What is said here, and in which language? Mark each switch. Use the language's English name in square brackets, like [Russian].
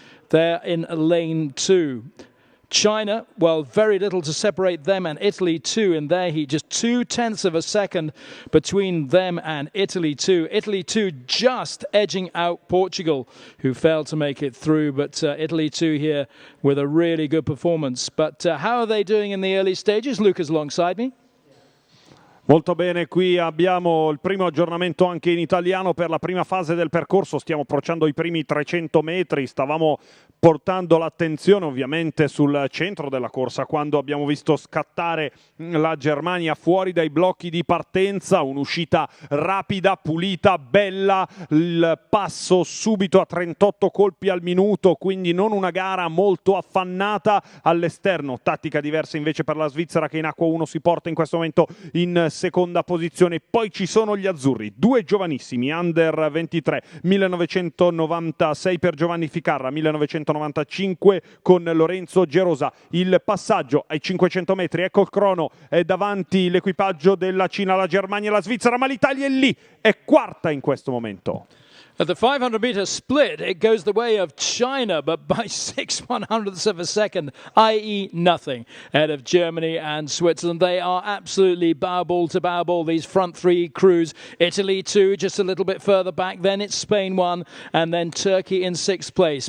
[English] They're in lane 2. China, well, very little to separate them and Italy 2 in their heat. Just 0.2 of a second between them and Italy 2. Italy 2 just edging out Portugal, who failed to make it through. But Italy 2 here with a really good performance. But how are they doing in the early stages? Luca's alongside me. [Italian] Molto bene, qui abbiamo il primo aggiornamento anche in italiano per la prima fase del percorso, stiamo approcciando i primi 300 metri, stavamo portando l'attenzione ovviamente sul centro della corsa quando abbiamo visto scattare la Germania fuori dai blocchi di partenza, un'uscita rapida, pulita, bella, il passo subito a 38 colpi al minuto, quindi non una gara molto affannata all'esterno, tattica diversa invece per la Svizzera che in acqua 1 si porta in questo momento in seconda posizione. Poi ci sono gli azzurri, due giovanissimi, under 23, 1996 per Giovanni Ficarra, 1995 con Lorenzo Gerosa. Il passaggio ai 500 metri, ecco il crono, è davanti l'equipaggio della Cina, la Germania e la Svizzera, ma l'Italia è lì, è quarta in questo momento. [English] At the 500-meter split, it goes the way of China, but by 6/100ths of a second, i.e. nothing, ahead of Germany and Switzerland. They are absolutely bow ball to bow ball, these front three crews. Italy 2, just a little bit further back. Then it's Spain 1, and then Turkey in 6th place.